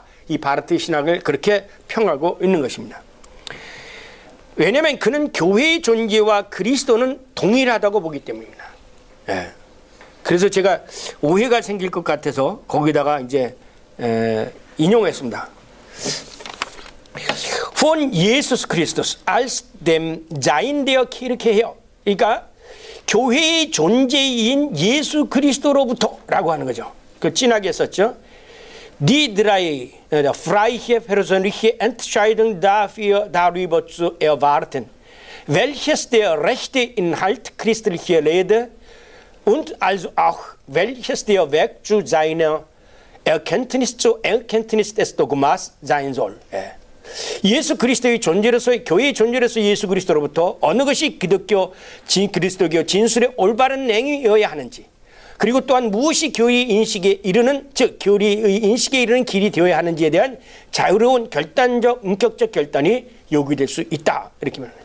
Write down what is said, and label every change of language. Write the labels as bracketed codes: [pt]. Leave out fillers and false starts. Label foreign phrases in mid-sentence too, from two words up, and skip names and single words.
[ko] 이 바르트 신학을 그렇게 평하고 있는 것입니다. 왜냐하면 그는 교회의 존재와 그리스도는 동일하다고 보기 때문입니다. 예. 그래서 제가 오해가 생길 것 같아서 거기다가 이제 인용했습니다. [de] Von Jesus Christus als dem Sein der Kirche her. [ko] 그러니까 교회의 존재인 예수 그리스도로부터라고 하는 거죠. 그 진하게 썼죠. [de] Die drei freie persönliche Entscheidung dafür darüber zu erwarten, welches der rechte Inhalt christlicher Lehre und also auch welches der Weg zu seiner zur Erkenntnis des Dogmas sein soll. [ko] 예수 그리스도의 존재로서 교회의 존재로서 예수 그리스도로부터 어느 것이 그리스도교 진술의 올바른 내용이어야 하는지 그리고 또한 무엇이 교회의 인식에 이르는 즉 교회의 인식에 이르는 길이 되어야 하는지에 대한 자유로운 결단적 인격적 결단이 요구될 수 있다 이렇게 말합니다.